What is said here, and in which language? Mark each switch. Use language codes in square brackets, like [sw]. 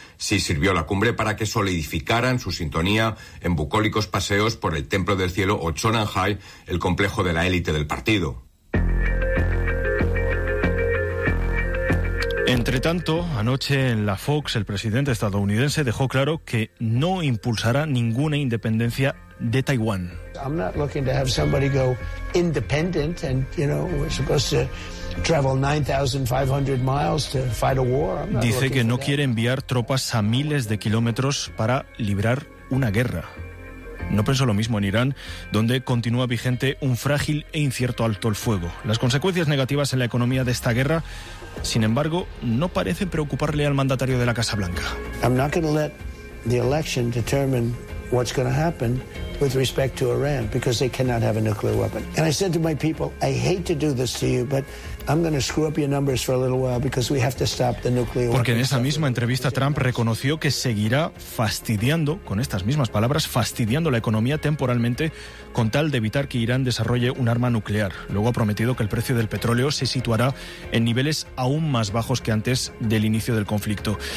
[es] Sí sirvió la cumbre para que solidificaran su sintonía en bucólicos paseos por el Templo del Cielo o Chonanhai, el complejo de la élite del partido. Entre tanto, anoche en la Fox, el presidente estadounidense dejó claro que no impulsará ninguna independencia de Taiwán. [en] I'm not looking to have somebody go independent and, you know, we're supposed to travel 9,500 miles to fight a war. [es] Dice que no quiere enviar tropas a miles de kilómetros para librar una guerra. No pensó lo mismo en Irán, donde continúa vigente un frágil e incierto alto el fuego. Las consecuencias negativas en la economía de esta guerra, sin embargo, no parecen preocuparle al mandatario de la Casa Blanca. [en] I'm not going to let the election determine what's going to happen with respect to Iran, because they cannot have a nuclear weapon. And I said to my people, I hate to do this to you, but I'm going to screw up your numbers for a little while because we have to stop the nuclear weapon. [es] Porque en esa misma entrevista Trump reconoció que seguirá fastidiando, con estas mismas palabras, fastidiando la economía temporalmente con tal de evitar que Irán desarrolle un arma nuclear. Luego ha prometido que el precio del petróleo se situará en niveles aún más bajos que antes del inicio del conflicto.